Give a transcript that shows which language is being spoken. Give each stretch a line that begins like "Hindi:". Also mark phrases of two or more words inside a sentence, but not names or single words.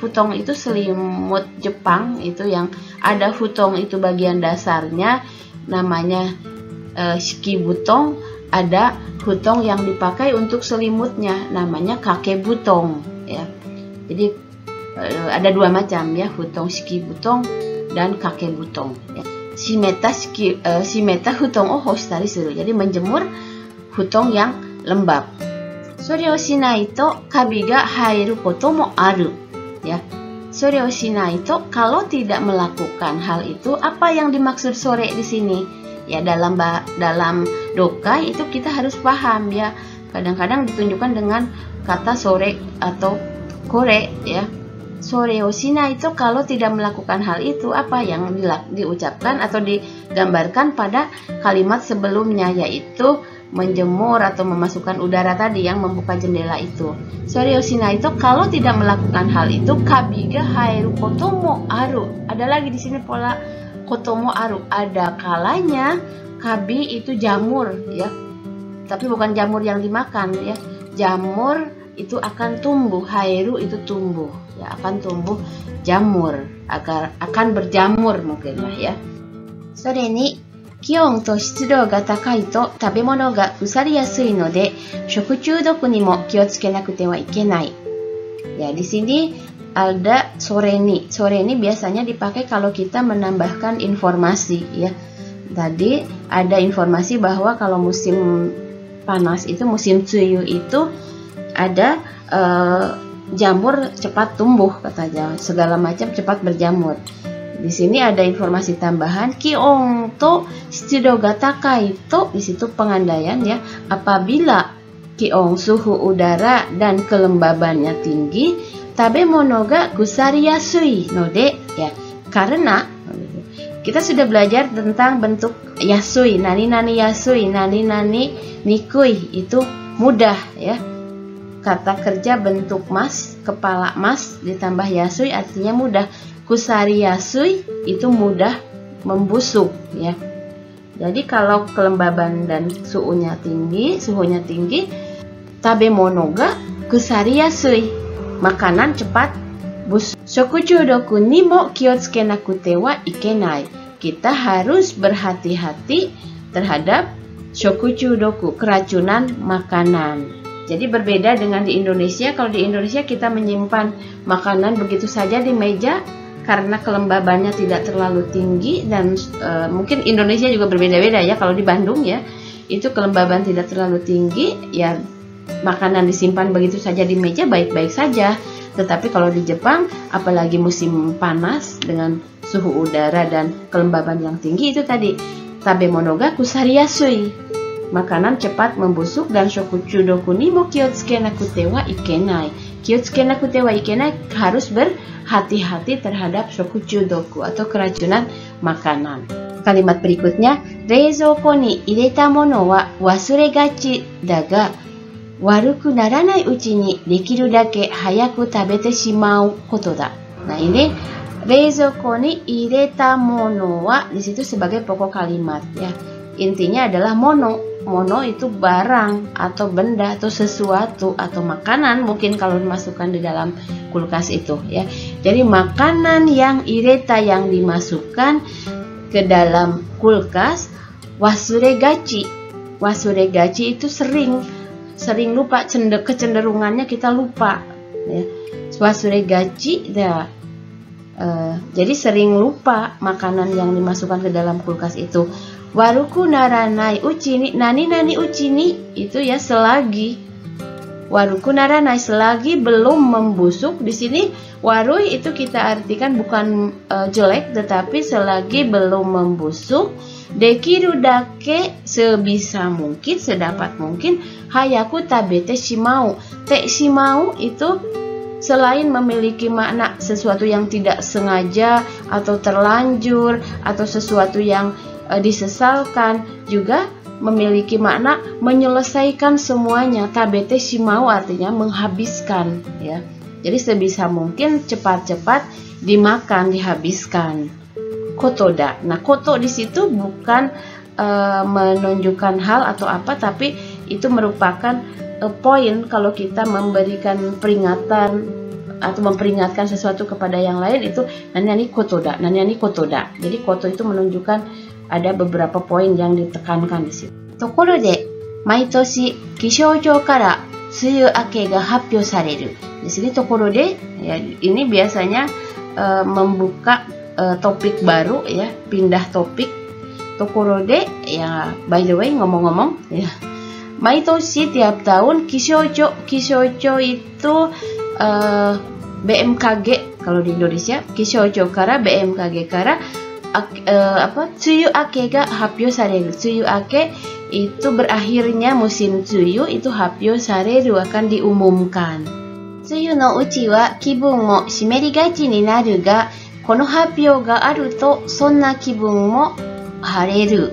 Indonesian: Futong itu selimut Jepang itu yang ada futong itu bagian dasarnya namanya shikibutong, ada futong yang dipakai untuk selimutnya namanya kakebutong ya. Jadi ada dua macam ya, futong shikibutong dan kakebutong ya.
Japanese: 湿った布団を干したりする.
Indonesian: Jadi menjemur futong yang lembab.
Japanese: それをしないとカビが入ることもある ya. それをしないと,
Indonesian: kalau tidak melakukan hal itu, apa yang dimaksud sore di sini? Ya, dalam dokai itu kita harus paham ya. Kadang-kadang ditunjukkan dengan kata sore atau kore ya.
Japanese: それをしない
Indonesian: itu kalau tidak melakukan hal itu, apa yang diucapkan atau digambarkan pada kalimat sebelumnya, yaitu menjemur atau memasukkan udara tadi yang membuka jendela itu.
Japanese: それをしない
Indonesian: itu kalau tidak melakukan hal itu,
Japanese: カビが入ることもある.
Indonesian: Ada lagi di sini pola
Japanese: こともある,
Indonesian: ada kalanya kabi itu jamur ya, tapi bukan jamur yang dimakan ya. Jamur itu akan tumbuh, hairu itu tumbuh ya, akan tumbuh jamur, akan berjamur mungkin lah ya.
Japanese: それに気温と湿度が高いと食べ物が腐りやすいので食中毒にも気を付けなくてはいけない.
Indonesian: Ya, di sini ada soreni. Soreni biasanya dipakai kalau kita menambahkan informasi ya. Tadi ada informasi bahwa kalau musim panas itu, musim tsuyu itu ada jamur cepat tumbuh katanya, segala macam cepat berjamur. Di sini ada informasi tambahan
Japanese: 気温と湿度が高いと,
Indonesian: di situ pengandaian ya. Apabila kion suhu udara dan kelembabannya tinggi,
Japanese: 食べ物が腐りやすいので
Indonesian: ya, karena kita sudah belajar tentang bentuk yasui,
Japanese: 何やすい、何にくい,
Indonesian: itu mudah ya. Kata kerja bentuk mas, kepala mas ditambah yasui artinya mudah.
Japanese: 腐りやすい
Indonesian: itu mudah membusuk ya. Jadi kalau kelembaban dan suhunya tinggi,
Japanese: 食べ物が腐りやすい,
Indonesian: makanan cepat busuk.
Japanese: 食中毒にも気を付けなくてはいけない.
Indonesian: Kita harus berhati-hati terhadap
Japanese: 食中毒,
Indonesian: keracunan makanan. Jadi berbeda dengan di Indonesia. Kalau di Indonesia kita menyimpan makanan begitu saja di meja karena kelembabannya tidak terlalu tinggi, dan mungkin Indonesia juga berbeda-beda ya. Kalau di Bandung ya, itu kelembaban tidak terlalu tinggi, ya makanan disimpan begitu saja di meja baik-baik saja. Tetapi kalau di Jepang, apalagi musim panas dengan suhu udara dan kelembaban yang tinggi, itu tadi
Japanese: 食べ物が腐りやすい,
Indonesian: makanan cepat membusuk, dan
Japanese: 食中毒にも気を付けなくてはいけない. 気を付けなくてはいけない,
Indonesian: harus berhati-hati terhadap
Japanese: 食中毒
Indonesian: atau keracunan makanan. Kalimat berikutnya,
Japanese: 冷蔵庫に入れた物は忘れがちだが悪くならないうちにできるだけ早く食べてしまうことだ.
Indonesian: Nah, ini
Japanese: 冷蔵庫に入れた物は
Indonesian: di situ sebagai pokok kalimat ya. Intinya adalah mono. mono itu barang atau benda atau sesuatu atau makanan, mungkin kalau dimasukkan di dalam kulkas itu ya. Jadi makanan yang ireta yang dimasukkan ke dalam kulkas, wasuregachi. Wasuregachi itu sering lupa, kecenderungannya kita lupa ya. Wasuregachi ya. Jadi sering lupa makanan yang dimasukkan ke dalam kulkas itu.
Japanese: 悪くならないうちに何うちに
Indonesian: itu ya selagi.
Japanese: 悪くならない
Indonesian: selagi belum membusuk. Di sini warui itu kita artikan bukan jelek, tetapi selagi belum membusuk.
Japanese: できるだけ
Indonesian: sebisa mungkin, sedapat mungkin.
Japanese: 早く食べてしまう. てしまう
Indonesian: itu selain memiliki makna sesuatu yang tidak sengaja atau terlanjur atau sesuatu yang disesalkan, juga memiliki makna menyelesaikan semuanya.
Japanese: 食べてしまう
Indonesian: artinya menghabiskan ya. Jadi sebisa mungkin cepat-cepat dimakan, dihabiskan.
Japanese: ことだ.
Indonesian: Nah, koto di situ bukan menunjukkan hal atau apa, tapi itu merupakan poin kalau kita memberikan peringatan atau memperingatkan sesuatu kepada yang lain, itu
Japanese: 何ことだ. 何ことだ.
Indonesian: Jadi koto itu menunjukkan ada beberapa poin yang ditekankan di situ.
Japanese: ところで、毎年気象庁から梅雨明けが発表される.
Indonesian: Di sini
Japanese: ところで
Indonesian: ya, ini biasanya membuka topik baru ya, pindah topik.
Japanese: ところで ya,
English: by the way
Indonesian: ngomong-ngomong ya. Maitoshi tiap tahun, kishoujo itu BMKG kalau di Indonesia,
Japanese: 気象庁からBMKGから梅雨明けが発表される. 梅雨明け
Indonesian: itu berakhirnya musim tsuyu, itu
Japanese: 発表される
Indonesian: akan diumumkan.
Japanese: 梅雨のうちは気分も湿りがちになるが、この発表があるとそんな気分も晴れる.